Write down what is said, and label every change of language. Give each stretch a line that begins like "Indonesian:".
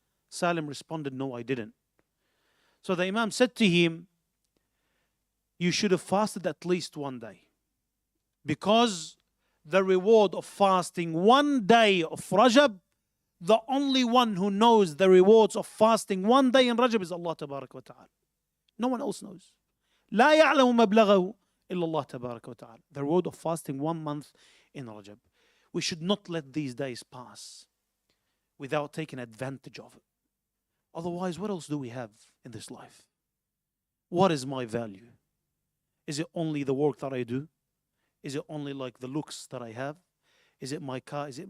English: Salim responded, no, I didn't. So the Imam said to him, you should have fasted at least one day. Because the reward of fasting one day of Rajab, the only one who knows the rewards of fasting one day in Rajab is Allah Tabarak wa Ta'ala. No one else knows.
Arabic: لا يعلم مبلغه إلا الله تبارك وتعالى.
English: The reward of fasting 1 month in Rajab. We should not let these days pass without taking advantage of it. Otherwise, what else do we have in this life? What is my value? Is it only the work that I do? Is it only like the looks that I have? Is it my car?